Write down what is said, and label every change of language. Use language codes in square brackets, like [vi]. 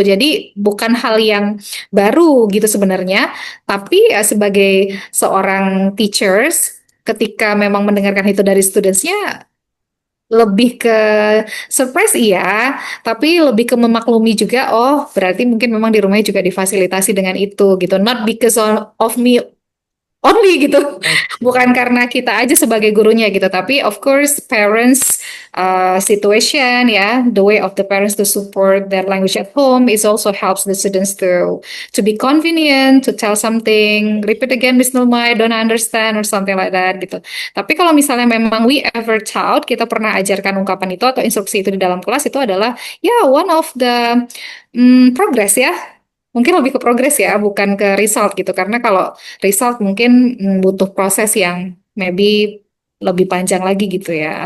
[id] Jadi bukan hal yang baru gitu sebenarnya, tapi sebagai seorang teachers, ketika memang mendengarkan itu dari studentsnya, lebih ke surprise iya, tapi lebih ke memaklumi juga. Oh, berarti mungkin memang di rumahnya juga difasilitasi dengan itu gitu. [en] Not because of me only [id] gitu, bukan Oke. karena kita aja sebagai gurunya gitu, tapi [en] of course parents situation ya, the way of the parents to support their language at home is also helps the students to be convenient to tell something, repeat again Miss Nulma, I don't understand or something like that gitu. [id] Tapi kalau misalnya memang [en] we ever taught, [id] kita pernah ajarkan ungkapan itu atau instruksi itu di dalam kelas, itu adalah ya [en] one of the progress [id] ya. Mungkin lebih ke progres ya, bukan ke result gitu. Karena kalau result mungkin butuh proses yang maybe lebih panjang lagi gitu ya.